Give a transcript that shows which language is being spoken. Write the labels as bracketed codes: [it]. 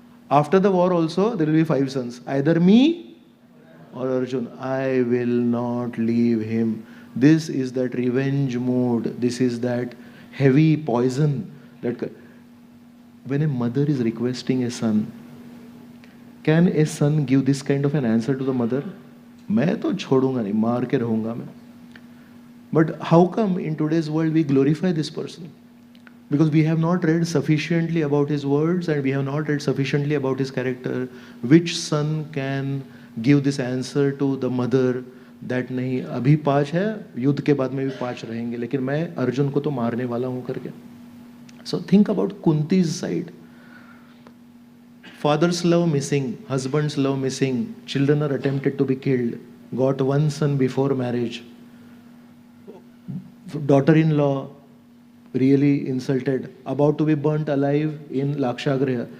[en] After the war also, there will be 5 sons. Either me or Arjun. I will not leave him. This is that revenge mood. This is that heavy poison. That when a mother is requesting a son, can a son give this kind of an answer to the mother? [hi] मैं तो छोड़ूंगा नहीं, मार के रहूंगा मैं. [en] But how come in today's world we glorify this person? Because we have not read sufficiently about his words and we have not read sufficiently about his character. Which son can give this answer to the mother that [hi] नहीं अभी 5 है, युद्ध के बाद में भी 5 रहेंगे, लेकिन मैं अर्जुन को तो मारने वाला हूँ करके. [en] So think about Kunti's side. Father's love missing, husband's love missing, children are attempted to be killed, got 1 son before marriage, daughter-in-law really insulted, about to be burnt alive in Lakshagriha.